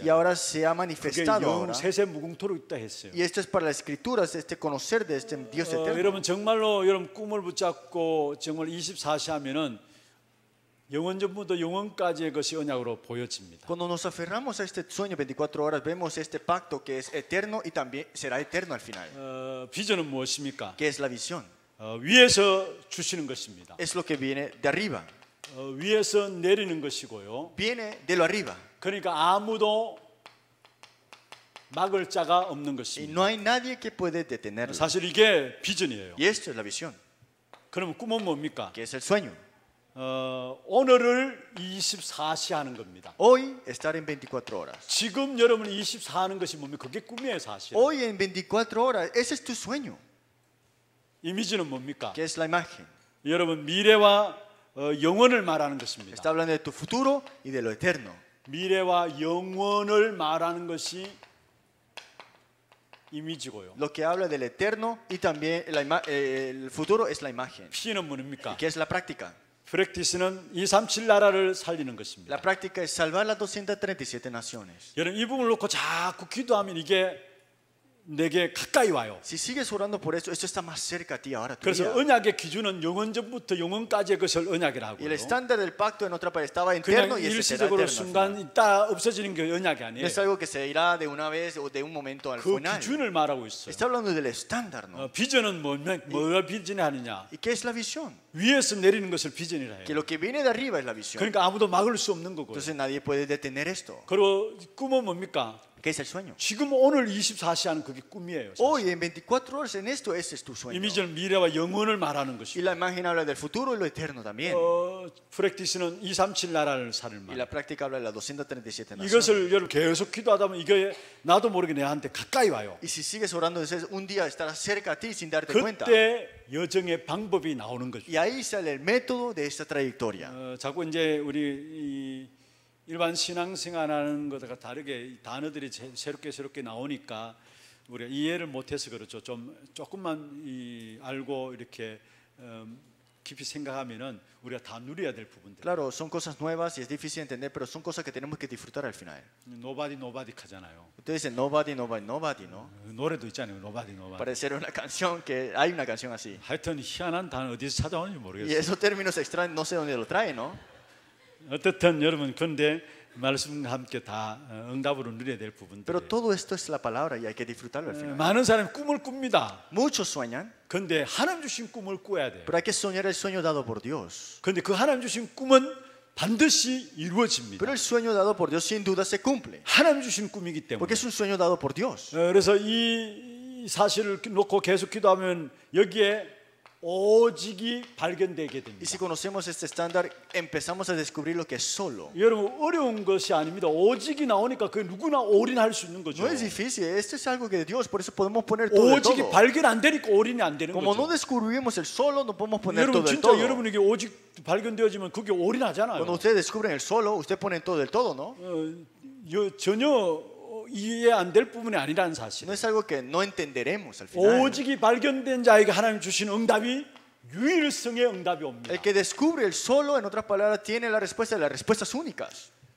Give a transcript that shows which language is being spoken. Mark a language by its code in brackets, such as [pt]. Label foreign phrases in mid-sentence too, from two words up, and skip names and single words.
[es] Y ahora se ha [ko] 그게 [es] manifestado ahora. [ko] 세세 무궁토록 있다 했어요. [es] Y esto es para las escrituras, este conocer de este Dios eterno. [ko] 여러분 정말로 여러분 꿈을 붙잡고 정말 24시 하면은 영원 전부터 영원까지의 것이 언약으로 보여집니다. [es] Cuando nos aferramos a este sueño 24 horas, vemos este pacto que es eterno y también será eterno al final. [ko] 비전은 무엇입니까? [es] ¿Qué es la visión? [ko] 위에서 주시는 것입니다. [es] Es lo que viene de arriba. [ko] 위에서 내리는 것이고요. [es] Viene de lo arriba. [ko] 그러니까 아무도 막을 자가 없는 [es] Y [ko] 것입니다. [es] no hay nadie que puede detenerlo. [ko] 사실 이게 비전이에요. [es] Y esto es la visión. [ko] 그러면 꿈은 뭡니까? [es] ¿Qué es el sueño? [ko] 오늘을 24시 하는 겁니다. [es] Hoy estar en 24 horas. [ko] 지금 여러분이 24 하는 것이 뭡니까? 그게 꿈이에요, 사실. [es] Hoy en 24 horas, ese es tu sueño. [ko] 이미지는 뭡니까? [es] ¿Qué es la imagen? [ko] 여러분 미래와 영원을 말하는 것입니다. [es] Está hablando de tu futuro y de lo eterno. [ko] 미래와 영원을 말하는 것이 이미지고요. [es] Lo que habla del eterno y también el futuro es la imagen. [ko] P는 뭡니까? [es] ¿Qué es la práctica? [ko] 프랙티스는 237 나라를 살리는 것입니다. [es] La práctica es salvar las 237 naciones. [ko] 여러분 이 부분을 놓고 자꾸 기도하면 이게 내게 가까이 와요. [es] Si sigues orando por eso, esto está más cerca a ti ahora. Tu [ko] 그래서 [es] vida. [ko] 언약의 기준은 영원 전부터 영원까지의 것을 언약이라고 [es] Y el [ko] 해요. [es] estándar del pacto en otra parte estaba [ko] 그냥 [es] interno y ese será [ko] 일시적으로 [es] eterno. al final. [ko] 순간 있다 없어지는 게 언약이 아니에요. [es] No es algo que se irá de una vez o de un momento al [ko] 그 [es] final. [ko] 기준을 말하고 있어요. [es] Está hablando del estándar, ¿no? [ko] 비전은 뭘 비전이 하느냐? [es] ¿Y qué es la visión? [ko] 위에서 내리는 것을 비전이라 [es] Que [ko] 해요. [es] lo que viene de arriba es la visión. [ko] 그러니까 아무도 막을 수 없는 거고요. [es] Entonces nadie puede detener esto. [ko] 그리고 꿈은 뭡니까? [es] ¿Qué es el sueño? [ko] 지금 오늘 24시 하는 그게 꿈이에요. 사실. [es] Hoy en 24 horas en esto, ese es tu sueño. [ko] 이미지는 미래와 영원을 말하는 [es] Y [ko] 것이고 [es] la imagen habla del futuro y lo eterno también. [ko] 프랙티스는 237 나라를 사는 [es] Y [ko] 말. [es] la práctica habla de las 237 naciones. [ko] 이것을 여러분 계속 기도하다 보면 이게 나도 모르게 내한테 가까이 와요. [es] Y si sigues orando, un día estará cerca a ti sin darte cuenta. [ko] 그때 여정의 방법이 나오는 거죠. [es] Y ahí sale el método de esta trayectoria. [ko] 자꾸 이제 우리 이 일반 신앙생활하는 것과 다르게 이 단어들이 새롭게 나오니까 우리가 이해를 못해서 그렇죠. 조금만 알고 이렇게 깊이 생각하면은 우리가 다 누려야 될 부분들. [es] Claro, son cosas nuevas y es difícil entender, pero son cosas que tenemos que disfrutar al final. [ko] Nobody 하잖아요. [es] Ustedes dicen [en] nobody, nobody, nobody, [es] ¿no? [ko] 노래도 있잖아요. Nobody. [es] Parece ser una canción que hay una canción así. [ko] 하여튼 희한한 단어 어디서 찾아오는지 [es] Y [ko] 모르겠어요. [es] esos términos extraños no sé dónde lo traen, ¿no? [ko] 어떻든 여러분 그런데 말씀과 함께 다 응답으로 누려야 될 부분들. [es] Pero todo esto es la palabra y hay que disfrutarlo al final. [ko] 많은 사람이 꿈을 꿉니다. [es] Muchos sueñan, [ko] 그런데 하나님 주신 꿈을 꿔야 돼요. [es] pero hay que soñar el sueño dado por Dios. [ko] 그런데 그 하나님 주신 꿈은 반드시 이루어집니다. [es] Pero el sueño dado por Dios sin duda se cumple, [ko] 하나님 주신 꿈이기 때문에. [es] porque es un sueño dado por Dios. [ko] 그래서 이 사실을 놓고 계속 기도하면 여기에 오직이 발견되게 [es] Y [ko] 됩니다. [es] si conocemos este estándar, empezamos a descubrir lo que es solo. [ko] 여러분 어려운 것이 아닙니다. 오직이 나오니까 그 누구나 올인할 수 있는 거죠. [es] No es difícil, esto es algo que de Dios, por eso podemos poner todo el [ko] 오직이 [es] todo. [ko] 발견 안 되니까 올인이 안 되는 [es] Como no [ko] 거죠. [es] descubrimos el solo, no podemos poner [ko] 여러분 [es] todo el [ko] 진짜 [es] todo. [ko] 여러분에게 오직 발견되어지면 그게 올인하잖아요. [es] Cuando ustedes descubren el solo, ustedes ponen todo el todo, ¿no? [ko] 전혀 이해 안 될 부분이 아니라는 사실. [es] No es algo que no entenderemos al final. [ko] 오직이 발견된 자에게 하나님 주신 응답이 유일성의 응답이 옵니다. [es] El que descubre el solo, en otras palabras, tiene la respuesta de las respuestas únicas.